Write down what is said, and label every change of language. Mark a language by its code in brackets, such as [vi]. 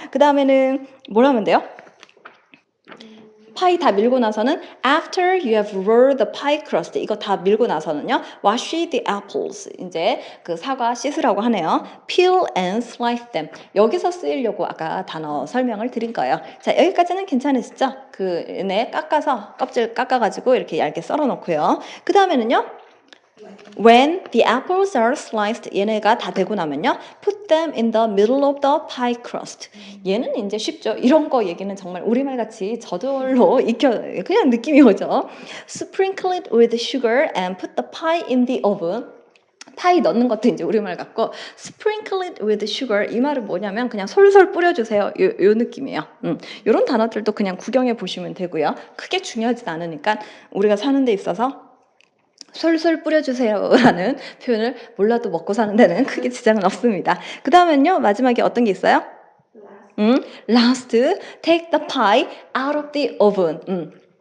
[ko] 그 다음에는 뭘 하면 돼요? 파이 다 밀고 나서는 [en] after you have rolled the pie crust [ko] 이거 다 밀고 나서는요 [en] wash the apples [ko] 이제 그 사과 씻으라고 하네요. [en] peel and slice them [ko] 여기서 쓰이려고 아까 단어 설명을 드린 거예요. 자, 여기까지는 괜찮으시죠? 얘네 깎아서 껍질 깎아가지고 이렇게 얇게 썰어 놓고요. 그 다음에는요 [en] when the apples are sliced [ko] 얘네가 다 되고 나면요 [en] put them in the middle of the pie crust [ko] 얘는 이제 쉽죠. 이런 거 얘기는 정말 우리말 같이 저절로 그냥 느낌이 오죠. [en] sprinkle it with sugar and put the pie in the oven [ko] 파이 넣는 것도 이제 우리말 같고 [en] sprinkle it with sugar [ko] 이 말은 뭐냐면 그냥 솔솔 뿌려주세요. 요 느낌이에요. 요런 단어들도 그냥 구경해 보시면 되고요. 크게 중요하진 않으니까 우리가 사는 데 있어서 솔솔 뿌려주세요라는 표현을 몰라도 먹고 사는 데는 크게 지장은 없습니다. 그 다음엔요 마지막에 어떤 게 있어요? [en] Last, take the pie out of the oven.